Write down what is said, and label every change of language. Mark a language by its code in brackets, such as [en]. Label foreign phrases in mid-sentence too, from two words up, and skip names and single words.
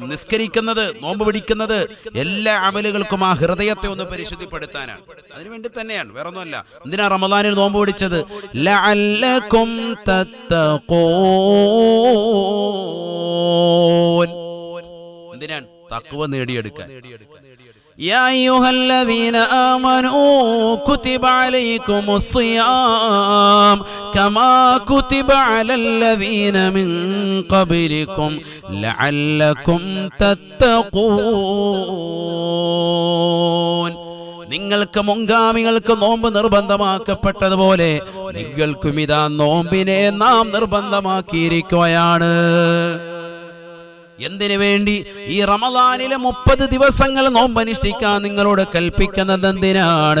[ml] നിസ്കരിക്കുന്നത്, നോമ്പ് പിടിക്കുന്നത്, എല്ലാ അമലുകൾക്കും ആ ഹൃദയത്തെ ഒന്ന് പരിശുദ്ധിപ്പെടുത്താനാണ്. അതിനുവേണ്ടി തന്നെയാണ്, വേറെ ഒന്നുമല്ല. എന്തിനാ റമദാനിൽ നോമ്പ് പിടിച്ചത്? [ar] لعلكم تتقون, എന്തിനാണ്? [ml] തഖ്വ നേടിയെടുക്കാൻ. [ar] يا أيها الذين آمنوا كتب عليكم الصيام كما كتب على الذين من قبلكم لعلكم تتقون. [ml] നിങ്ങൾക്ക് മുൻഗാമികൾക്ക് നോമ്പ് നിർബന്ധമാക്കപ്പെട്ടതുപോലെ നിങ്ങൾക്കും ഇതാ നോമ്പിനെ നാം നിർബന്ധമാക്കിയിരിക്കുകയാണ്. എന്തിനു വേണ്ടി? ഈ റമദാനിലെ 30 ദിവസങ്ങൾ നോമ്പനുഷ്ഠിക്കാൻ നിങ്ങളോട് കൽപ്പിക്കുന്നത് എന്തിനാണ്?